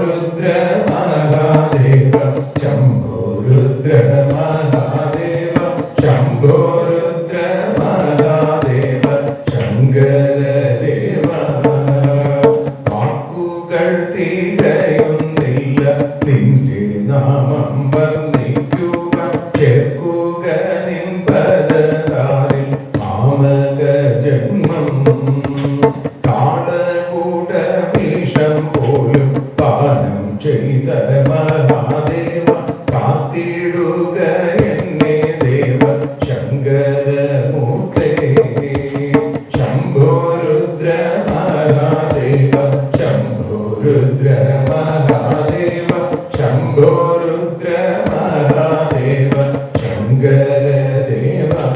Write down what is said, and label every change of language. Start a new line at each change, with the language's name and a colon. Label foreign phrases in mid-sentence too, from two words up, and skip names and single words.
Sanskrit: महादेव शंभो रुद्र महादेव शंभो रुद्र महादेव शंकर देव
Malayalam: വാക്കുകൾ തികയുന്നില്ല നിന്റെ നാമം വർണ്ണിക്കുവാൻ ചേർക്കുക നിൻ പദതാരിൽ മാമക ജന്മം കാളകൂട വിഷം പോലും പാനം ചെയ്ത മഹാദേവ കാത്തിടുക എന്നെ ദേവ ശങ്കരമൂർത്തേ ശംഭോ രുദ്ര മഹാദേവ ശംഭോ രുദ്ര മഹാദേവ ശംഭോ രുദ്ര മഹാദേവ ശങ്കരദേവ